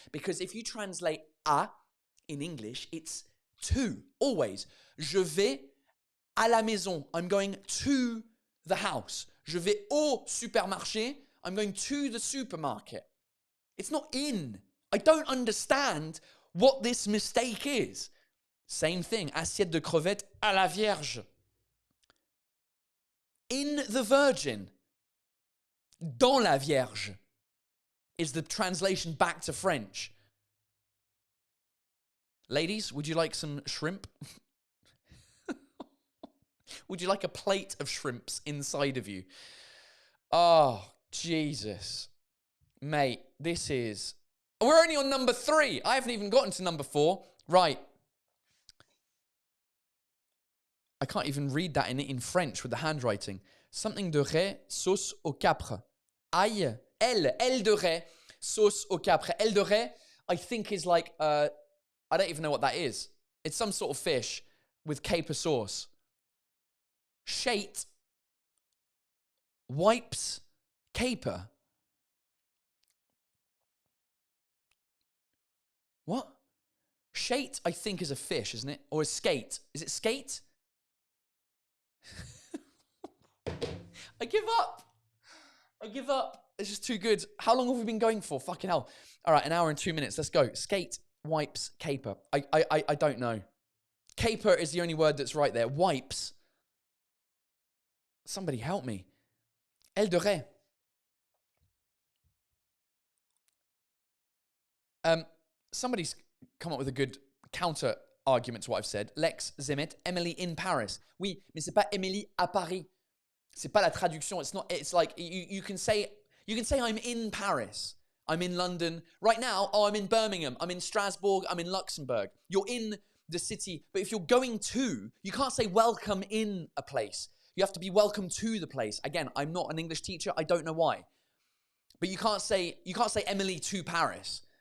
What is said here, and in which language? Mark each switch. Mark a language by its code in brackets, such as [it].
[en] Because if you translate à in English, it's to, always. [fr] Je vais à la maison. [en] I'm going to the house. [fr] Je vais au supermarché. [en] I'm going to the supermarket. It's not in. I don't understand what this mistake is. Same thing. [fr] Assiette de crevettes à la vierge. [en] In the Virgin. Dans la Vierge is the translation back to French. Ladies, would you like some shrimp? Would you like a plate of shrimps inside of you? Oh, Jesus. Mate, this is... We're only on number 3. I haven't even gotten to number 4. Right. I can't even read that in French with the handwriting. [fr] Something de raie, sauce au capre. Ail, aile de raie, sauce au capre. [en] Aile de raie, I think is like, I don't even know what that is. It's some sort of fish with caper sauce. Shate, wipes, caper. What? Shate, I think, is a fish, isn't it? Or a skate. Is it skate? I give up. It's just too good. How long have we been going for? Fucking hell. All right, 1 hour and 2 minutes. Let's go. Skate, wipes, caper. I don't know. Caper is the only word that's right there. Wipes. Somebody help me. [fr] Aile de raie. [en] Somebody's come up with a good counter argument to what I've said. Lex Zimmet, Emily in Paris. [fr] Oui, mais c'est pas Emily à Paris. C'est pas la traduction. [en] It's not. It's like you can say I'm in Paris. I'm in London right now. Oh, I'm in Birmingham. I'm in Strasbourg. I'm in Luxembourg. You're in the city, but if you're going to, you can't say welcome in a place. You have to be welcome to the place. Again, I'm not an English teacher. I don't know why, but you can't say Emily to Paris.